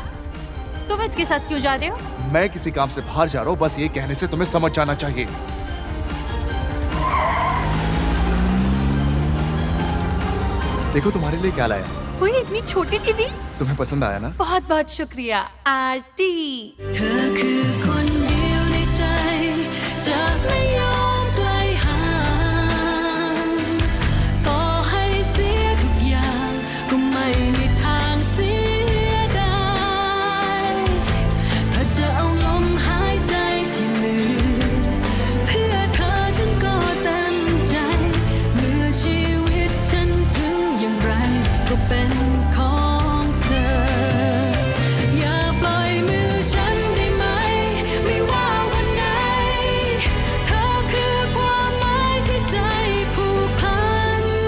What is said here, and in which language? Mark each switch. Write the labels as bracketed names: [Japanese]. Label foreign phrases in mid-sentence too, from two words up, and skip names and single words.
[Hindi] तुम इसके साथ क्यों जा रहे हो? मैं किसी काम से बाहर जा रहा हूँ, बस ये कहने से तुम्हें समझ जाना चाहिए। देखो तुम्हारे लिए क्या लाया। कोई इतनी छोटी टीवी? तुम्हें पसंद आया ना? बहुत बहुत शुक्रिया आंटी। [Thai] เธอคือคนเดียวในใจจะไม่ยอมไกลห่างต่อให้เสียทุก อย่างก็ไม่มีทางเสียดายถ้าจะเอาลมหายใจที่เหลือเพื่อเธอฉันก็เต็มใจเมื่อชีวิตฉันถึงอย่างไรก็เป็นของเธออย่าปล่อยมือฉันได้ไหมไม่ว่าวันไหนเธอคือความหมายที่ใจผูกพัน